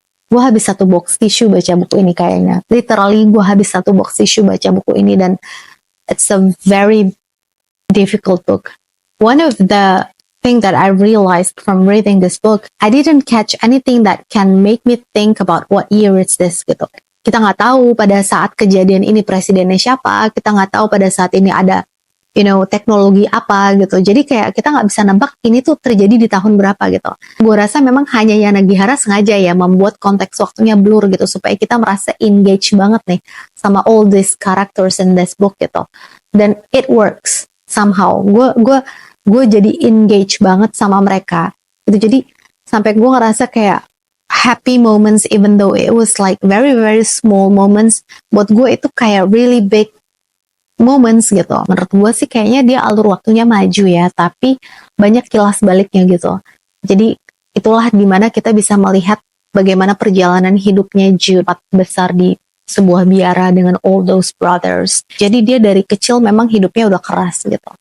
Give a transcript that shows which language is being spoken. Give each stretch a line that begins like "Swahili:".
Indonesian: Gue habis 1 box tisu baca buku ini kayaknya. Literally gue habis 1 box tisu baca buku ini, dan
English: it's a very difficult book. One of the thing that I realized from reading this book, I didn't catch anything that can make me think about what year is this gitu.
Indonesian: Kita nggak tahu pada saat kejadian ini presidennya siapa, kita nggak tahu pada saat ini ada teknologi apa gitu. Jadi kayak kita nggak bisa nebak ini tuh terjadi di tahun berapa gitu. Gue rasa memang Hanyaya Nagihara sengaja ya membuat konteks waktunya blur gitu, supaya kita merasa engage banget nih sama
English: all these characters in this book
Indonesian: gitu. Dan
English: it works somehow.
Indonesian: Gue jadi engage banget sama mereka gitu. Jadi sampai gue ngerasa kayak
English: happy moments, even though it was like very very small moments,
Indonesian: buat gue itu kayak
English: really big moments gitu.
Indonesian: Menurut gue sih kayaknya dia alur waktunya maju ya, tapi banyak kilas baliknya gitu. Jadi itulah dimana kita bisa melihat bagaimana perjalanan hidupnya Jude besar di sebuah biara dengan
English: all those brothers.
Indonesian: Jadi dia dari kecil memang hidupnya udah keras gitu.